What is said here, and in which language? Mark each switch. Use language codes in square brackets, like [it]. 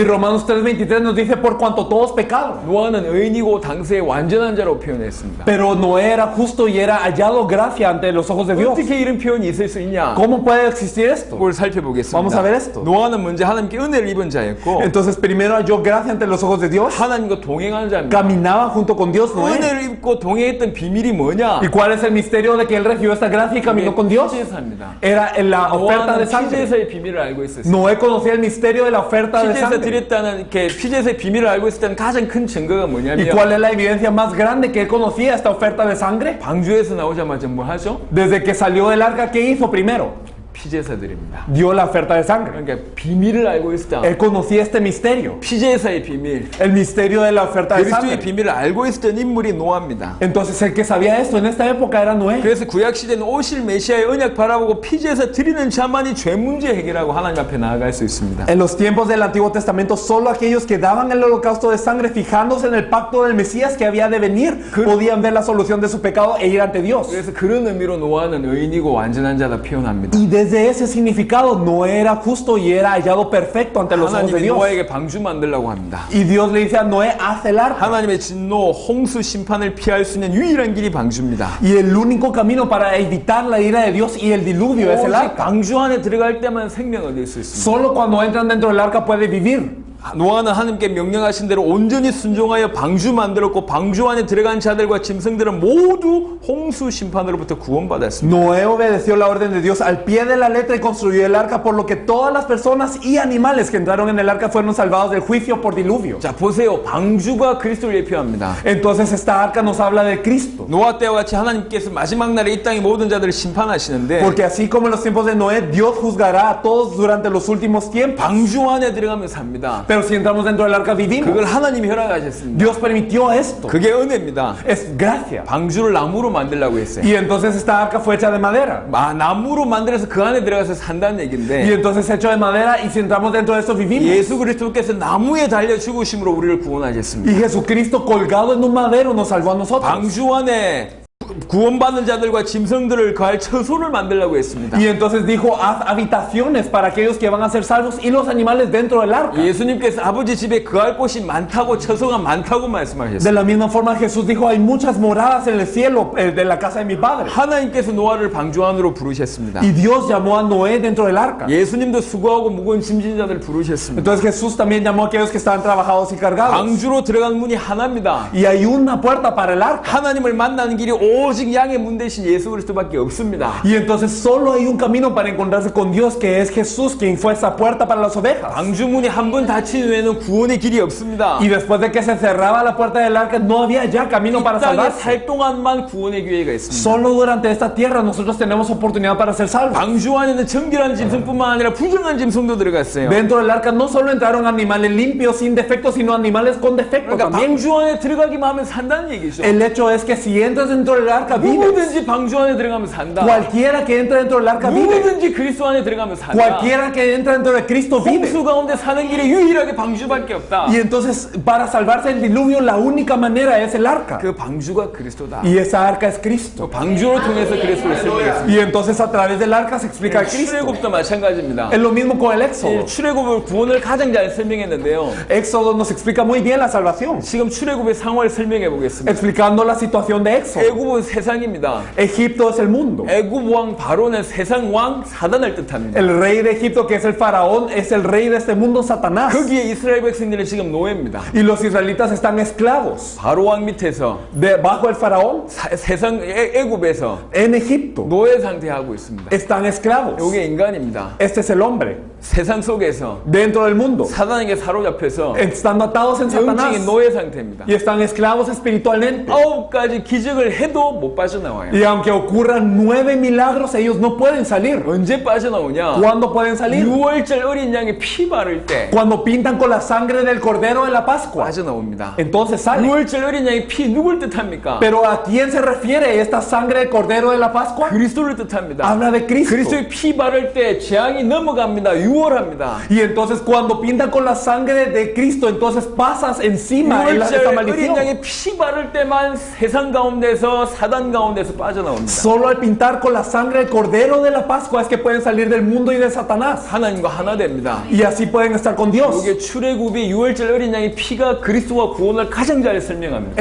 [es] Romanos 3:23 nos dice por cuanto todos pecaron. [ko] 노아는 의인이고 당시에 완전한 자로 표현했습니다. [es] Pero Noé era justo y era hallado gracia ante los ojos de Dios. [ko] 어떻게 이런 표현이 있을 수 있냐? [es] ¿Cómo puede existir esto? [ko] 그걸 살펴보겠습니다. [es] Vamos a ver esto. [ko] 노아는 먼저 하나님께 은혜를 입은 자였고 [es] Entonces primero halló gracia ante los ojos de Dios. [ko] 하나님과 동행하는 자입니다. [es] Caminaba junto con Dios Noé. [ko] 은혜를 입고 동행했던 비밀이 뭐냐? [es] ¿Y cuál es el misterio de que él recibió esta gracia y caminó con Dios? [ko] 피제사입니다. [es] Era en la oferta de [ko] 노아는 [es] sangre. [ko] 피제사의 비밀을 알고 있었어요. [es] Noé conocía el misterio de la oferta de [ko] 피제사 [es] sangre. [ko] 드렸다는 이렇게 피제사의 비밀을 알고 있을 때는 가장 큰 증거가 뭐냐면 [es] cuál es la evidencia más grande que él conocía esta oferta de sangre? [ko] 방주에서 나오자마자 뭐 하죠? [es] Desde que salió del arca, ¿qué hizo primero? [ko] 피제사들입니다. [es] Dio la oferta de sangre. [ko] 그러니까 비밀을 알고 있었다. [es] Él conocía este misterio, [ko] 피제사의 비밀, [es] el misterio de la oferta de [ko] 그리스도의 [es] sangre. [ko] 비밀을 알고 있었던 인물이 노아입니다. [es] Entonces el que sabía esto en esta época era Noé. [ko] 그래서 구약 시대는 오실 메시아의 언약 바라보고 피제사 드리는 자만이 죄 문제 해결하고 하나님 앞에 나아갈 수 있습니다. [es] En los tiempos del Antiguo Testamento, solo aquellos que daban el holocausto de sangre, fijándose en el pacto del Mesías que había de venir, podían ver la solución de su pecado e ir ante Dios. [ko] 그래서 그런 의미로 노아는 의인이고 완전한 자다 표현합니다. [es] Y desde ese significado, Noé era justo y era hallado perfecto ante los ojos de [ko] 하나님이 [es] Dios. [ko] 노아에게 방주 만들라고 합니다. [es] Y Dios le dice a Noé, haz el arca. [ko] 하나님의 진노, 홍수 심판을 피할 수 있는 유일한 길이 방주입니다. [es] Y el único camino para evitar la ira de Dios y el diluvio es el [ko] 오직 [es] arca. [ko] 방주 안에 들어갈 때만 생명을 얻을 수 있습니다. [es] Solo cuando entran dentro del arca puede vivir. [ko] 노아는 하나님께 명령하신 대로 온전히 순종하여 방주 만들었고 방주 안에 들어간 자들과 짐승들은 모두 홍수 심판으로부터 구원받았습니다. [es] Noé obedeció la orden de Dios al pie de la letra y construyó el arca, por lo que todas las personas y animales que entraron en el arca fueron salvados del juicio por diluvio. [ko] 자, 보세요. 방주가 그리스도를 예표합니다. [es] Entonces esta arca nos habla de Cristo. [ko] 노아 때와 같이 하나님께서 마지막 날에 이 땅의 모든 자들을 심판하시는데 [es] Porque así como en los tiempos de Noé, Dios juzgará a todos durante los últimos tiempos. [ko] 방주 안에 들어가면 삽니다. [es] Pero si entramos dentro del arca vivimos. [ko] 그걸 하나님이 허락하셨습니다. [es] Dios permitió esto. [ko] 그게 은혜입니다. [es] Es gracia. [ko] 방주를 나무로 만들라고 했어요. [es] Y entonces esta arca fue hecha de madera. [ko] 나무로 만들어서 그 안에 들어가서 산다는 [es] Y [ko] 얘기인데 [es] entonces hecho de madera y si entramos dentro de esto vivimos. [ko] 예수 그리스도께서 나무에 달려 죽으심으로 우리를 구원하셨습니다. [es] Y Jesucristo colgado en un madero nos salvó a nosotros. [ko] 방주 안에 구원받는 자들과 짐승들을 거할 처소를 만들라고 했습니다. [es] Y entonces dijo, haz habitaciones para aquellos que van a ser salvos y los animales dentro del arca. [ko] 예수님께서 아버지 집에 거할 곳이 많다고 처소가 많다고 [es] De [ko] 말씀하셨어요. [es] la misma forma Jesús dijo, hay muchas moradas en el cielo de la casa de mi padre. [ko] 하나님께서 노아를 방주 안으로 부르셨습니다. [es] Y Dios llamó a Noé dentro del arca. [ko] 예수님도 수고하고 무거운 짐진 자들 부르셨습니다. [es] Entonces Jesús también llamó a aquellos que estaban trabajados y cargados. [ko] 방주로 들어간 문이 하나입니다. [es] Y hay una puerta para el arca. [ko] 하나님을 만나는 길이 오직 양의 문 대신 예수 그리스도밖에 없습니다. [es] Y entonces solo hay un camino para encontrarse con Dios, que es Jesús, quien fue esa puerta para las ovejas. [ko] 방주 문이 한 번 닫힌 후에는 구원의 길이 없습니다. [es] Y después de que se cerraba la puerta del arca, no había ya camino para [ko] 이 땅에 [es] salvarse. [ko] 살 동안만 구원의 기회가 있습니다. [es] Solo durante esta tierra nosotros tenemos oportunidad para ser salvos. [ko] 방주 안에는 정결한 짐승뿐만 아니라 부정한 짐승도 들어갔어요. [es] Dentro del arca no solo entraron animales limpios, sin defectos, sino animales con defectos [ko] 그러니까 [es] también. [ko] 방주 안에 들어가기만 하면 산다는 얘기죠. [es] El hecho es que si entras dentro del arca, vives. [ko] 누구든지 방주 안에 들어가면 산다. [es] Cualquiera que entra dentro del arca vive. [ko] 누구든지 그리스도 안에 들어가면 산다. [es] Cualquiera que entra dentro de Cristo vive. [ko] 홍수 가운데 사는 길이 유일하게 방주밖에 없다. [es] Y entonces, para salvarse del diluvio, la única manera es el arca. [ko] 그 방주가 그리스도다. [es] Y esa arca es Cristo. [ko] 방주를 통해서 그리스도를 설명했습니다. [es] Y entonces, a través del arca se explica a Cristo. [ko] 출애굽도 마찬가지입니다. [es] Es lo mismo con el Éxodo. [ko] 출애굽을 구원을 가장 잘 설명했는데요. [es] Éxodo nos explica muy bien la salvación, [ko] 지금 출애굽의 상황을 설명해 보겠습니다. [es] explicando la situación de Éxodo. [ko] 애굽은 세상입니다. [es] Egipto es el mundo. [ko] 애굽 왕 바로는 세상 왕 사단을 뜻합니다. [es] El rey de Egipto, que es el faraón, es el rey de este mundo, Satanás. [ko] 거기에 이스라엘 백성들은 지금 노예입니다. [es] Y los israelitas están esclavos. [ko] 바로 왕 밑에서 [es] Bajo el faraón, [ko] 세상 애굽에서 [es] en Egipto, [ko] 노예 상태하고 있습니다. [es] están esclavos. [ko] 이게 인간입니다. [es] Este es el hombre. [ko] 세상 속에서 [es] Dentro del mundo, [ko] 사단에게 사로잡혀서 [es] estando atados en Satanás. [ko] 영적인 노예 상태입니다. [es] Y están esclavos espiritualmente. [ko] 9가지 기적을 해도 해도 못 빠져나와요. [es] Y aunque ocurran 9 milagros, ellos no pueden salir. [ko] 언제 빠져나오냐? [es] ¿Cuándo pueden salir? [ko] 6월절 어린 양의 피 바를 때 [es] Cuando pintan con la sangre del cordero de la Pascua. [ko] 빠져나옵니다. [es] Entonces salen. [ko] 6월절 어린 양의 피 누굴 뜻합니까? [es] Pero ¿a quién se refiere esta sangre del cordero de la Pascua? [ko] 그리스도를 뜻합니다. [es] Habla de Cristo. [ko] 그리스도의 피 바를 때 재앙이 넘어갑니다. 6월합니다. [es] Y entonces cuando pintan con la sangre de Cristo, entonces pasas encima esta [ko] 6월절 어린 [es] maldición. [ko] 양의 피 바를 때만 세상 가운데서 사단 가운데서 빠져나옵니다. [es] Solo al pintar con la sangre del cordero de la Pascua es que pueden salir del mundo y de Satanás. [ko] 하나님과 하나 됩니다. [es] Y así pueden estar con Dios. [ko] 이게 출애굽이 6월절 어린 양의 피가 그리스도와 구원을 가장 잘 설명합니다.